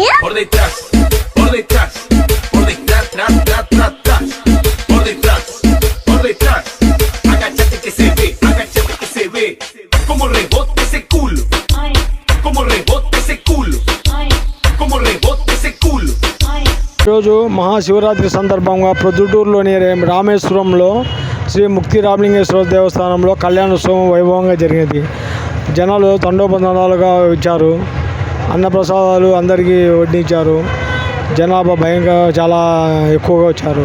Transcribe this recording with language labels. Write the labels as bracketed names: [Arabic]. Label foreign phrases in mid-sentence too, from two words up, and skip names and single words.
[Spanish] Por detrás, por detrás, por detrás, tras, tras, tras, tras. Por detrás, por detrás. Agáchate que se ve, agáchate que se ve. Como rebote ese culo, como rebote ese culo, como rebote ese culo. [Telugu] ఈరోజు మహాశివరాత్రి సందర్భంగా ప్రొద్దుటూరులోని రామేశ్వరంలో శ్రీ ముక్తి రామలింగేశ్వర దేవస్థానంలో కళ్యాణోత్సవం వైభవంగా జరిగింది. జనాలు తండోపతండాలుగా ఇచ్చారు. అన్నప్రసాదాలు అందరికీ వడ్డించారు. జనాభా భయంగా చాలా ఎక్కువగా వచ్చారు.